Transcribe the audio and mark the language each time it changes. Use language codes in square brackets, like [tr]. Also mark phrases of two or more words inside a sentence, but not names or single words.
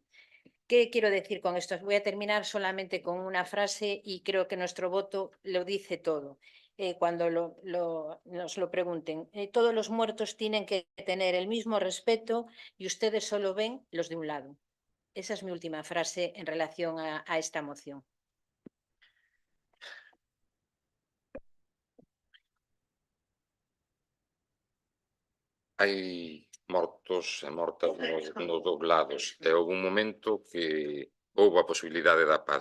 [es] ¿Qué quiero decir con esto? Voy a terminar solamente con una frase y creo que nuestro voto lo dice todo. Cuando nos lo pregunten, todos los muertos tienen que tener el mismo respeto y ustedes solo ven los de un lado. Esa es mi última frase en relación a esta moción. [gl] Hai mortos e mortas nos dous lados. E houve un momento que houve a posibilidade da paz.